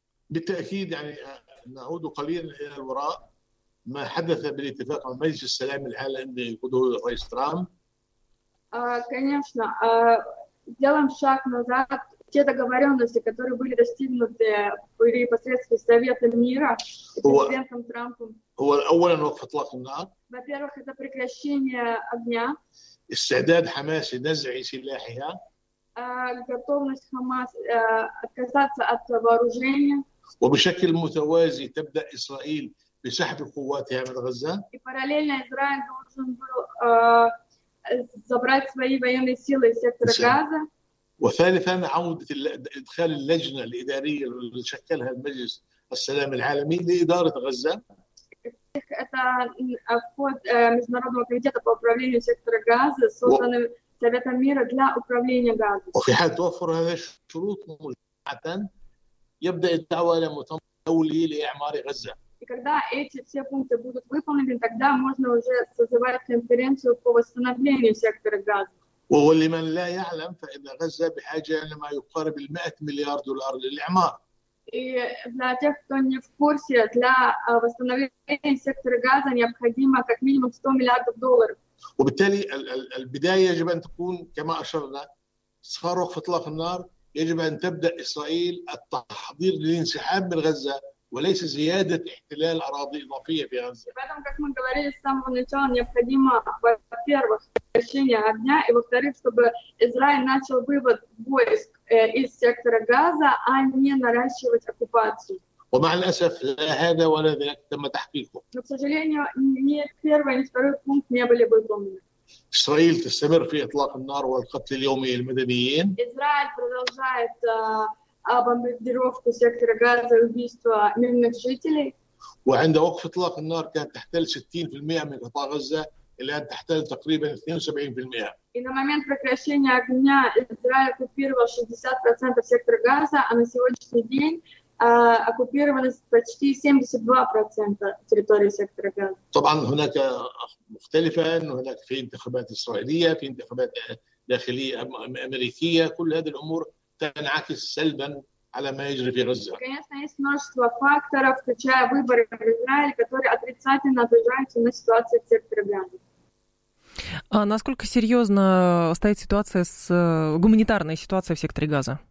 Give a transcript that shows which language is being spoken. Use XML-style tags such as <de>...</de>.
<ar>بالتأكيد يعني نعود قليلا إلى الوراء ما حدث بالاتفاق على مجلس السلام العالمي الذي يقوده الرئيس ترامب.</ar> <ru>Конечно, делаем шаг назад. Те договоренности, которые были достигнуты были посредством Совета мира президентом Трампом.</ru> <ar>هو الأول أن وقف إطلاق النار.</ar> <ru>Во-первых, это прекращение огня.</ru> <ar>استعداد حماس لنزع سلاحها.</ar> <ru>Готовность Хамас отказаться от вооружения.</ru> <ar>وبشكل متوازي تبدأ إسرائيل بسحب قواتها من غزة.</ar> <ru>И параллельно Израиль должен был забрать свои военные силы из сектора Газа.</ru> <ar>وثالثاً عودة إدخال اللجنة الإدارية اللي شكلها المجلس السلام العالمي لإدارة غزة.</ar> <ru>Это вход международного комитета по управлению сектора Газа, созданным Советом мира для управления Газой.</ru> <ar>وفي حال توفر هذه الشروط مجمعاً. يبدأ الدعوة إلى مؤتمر دولي لإعمار غزة.</ar> <ru>Когда эти все пункты будут выполнены, тогда можно уже созывать конференцию по восстановлению сектора Газа.</ru> <ar>ولمن لا يعلم فإن غزة بحاجة لما يقارب 100 مليار دولار للإعمار.</ar> <ru>И для тех, кто не в курсе, для восстановления сектора Газа необходимо как минимум 100 миллиардов долларов.</ru> <ar>وبالتالي البداية يجب أن تكون كما أشرنا صار وقف إطلاق النار. يجب أن تبدأ إسرائيل التحضير للانسحاب من غزة وليس زيادة احتلال أراضي إضافية في غزة. بعدم كما</ar> <ru>говорили с самого начала необходимо во-первых прекращение огня и во-вторых чтобы Израиль начал вывод войск из сектора Газа, а не наращивать оккупацию.</ru> <ar>ومع الأسف لا هذا ولا ذلك تم تحقيقه.</ar> <ru>Но, к сожалению, ни первый, ни второй пункт не были выполнены.</ru> <ar>إسرائيل تستمر في إطلاق النار والقتل اليومي للمدنيين.</ar> <ru>إسرائيل продолжает бомбардировку сектора Газа и убийство мирных жителей.</ru> <ar>وعند وقف إطلاق النار كانت تحتل 60% من قطاع غزة إلى أن تحتل تقريبا 72%.</ar> <ru>И на момент прекращения огня Израиль оккупировал 60% сектора Газа, а на сегодняшний день оккупировано почти 72% территории сектора Газа.</ru> <ar>طبعا هناك مختلفة أنه هناك في انتخابات إسرائيلية في انتخابات داخلية أمريكية كل هذه الأمور تنعكس سلبا على ما يجري في غزة.</ar> <ru>Конечно, есть множество факторов, включая выборы в Израиле, которые отрицательно отражаются на ситуации в секторе Газа. А насколько серьезно стоит ситуация с гуманитарной ситуацией в секторе Газа?</ru>